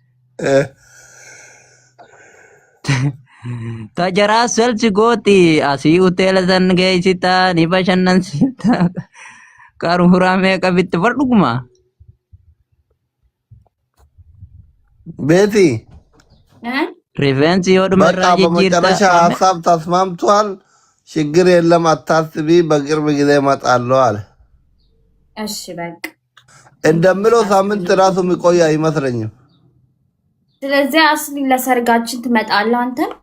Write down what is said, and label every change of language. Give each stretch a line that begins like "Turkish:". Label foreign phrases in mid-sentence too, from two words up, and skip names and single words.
Oromo: Tajaraa selsi gooti asii hoteela san geessitaa ni bashannansiiftaa qaruuraa meeqa bitti fardhuguma. ቤቲ Rifeensi yoo dhumarraa
Amharic: በቃ በመጨረሻ
Oromo: jijjiirta.
Amharic: ሀሳብ ተስማምቷል። ችግር የለም አታስቢ፣ በቅርብ ጊዜ እመጣለሁ አለ። እሺ በቃ እንደምለው ሳምንት ራሱ የሚቆይ አይመስለኝም። ስለዚህ አስሊ ለሰርጋችን ትመጣለህ አንተ?